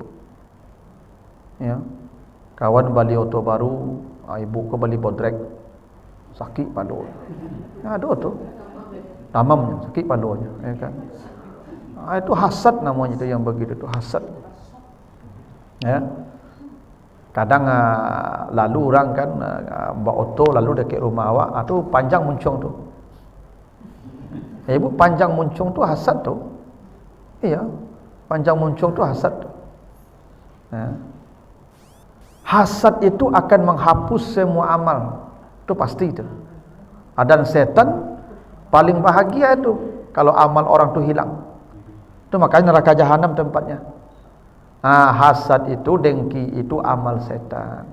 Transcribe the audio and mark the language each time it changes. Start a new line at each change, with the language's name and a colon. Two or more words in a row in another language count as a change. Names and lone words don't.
Indonesian: Ya, kawan beli auto baru, ibu ku beli bodrek, sakit padu. Ya, ada tu. Tamam sakit paduanya, ya kan? Itu hasad namanya, itu yang begitu, itu hasad. Ya. Kadang lalu orang kan bawa auto lalu dekat rumah awak, itu panjang muncung tu. Ibu, panjang muncung tu hasad tu. Iya, panjang muncung tu hasad tu. Ya. Hasad itu akan menghapus semua amal. Itu pasti itu. Dan setan paling bahagia itu kalau amal orang tu hilang. Itu makanya neraka jahanam tempatnya. Hasad itu, dengki itu amal setan.